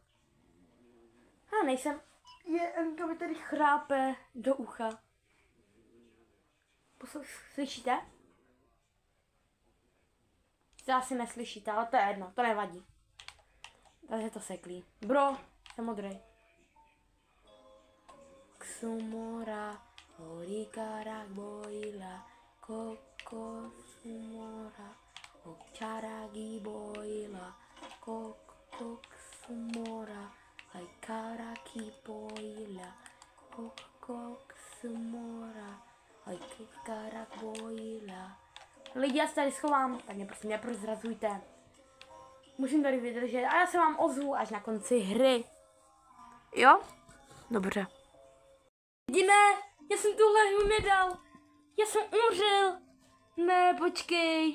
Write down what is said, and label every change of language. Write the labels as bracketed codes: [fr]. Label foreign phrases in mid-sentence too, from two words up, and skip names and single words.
[cs] Já nejsem, Elinka mi tady chrápe do ucha. Slyšíte? To asi neslyšíte, ale to je jedno, to nevadí. Takže to seklí. Bro, jsem modrý. Ksumora, horikara, bojila, Kokosumora, Ocharagi boila, Kokosumora, Aikaraki boila, Kokosumora, Aikarak boila. Lidi, já se tady schovám, tak mě prostě neprozrazujte. Musím tady vydržet a já se vám ozvu až na konci hry. Jo? Dobře. Jediné, já jsem tuhle hru nedal. Já jsem umřel. Ne, počkej.